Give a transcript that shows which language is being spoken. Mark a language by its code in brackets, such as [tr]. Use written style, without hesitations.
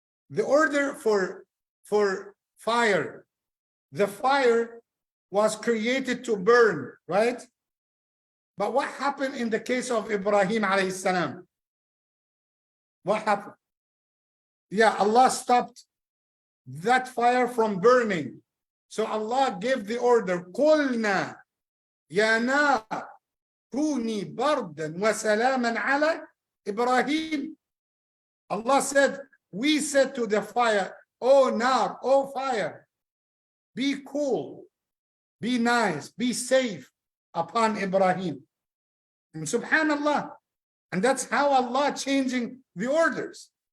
[en] The order for fire. The fire was created to burn, right? But what happened in the case of Ibrahim alayhi salam? What happened? Yeah, Allah stopped that fire from burning. So Allah gave the order, [ar] قُلْنَا يَا نَارُ كُونِي بَرْدًا وَسَلَامًا عَلَى إِبْرَاهِيمَ. [en] Allah said, we said to the fire, oh nar, oh fire, be cool, be nice, be safe upon Ibrahim. And subhanallah, and that's how Allah changing the orders.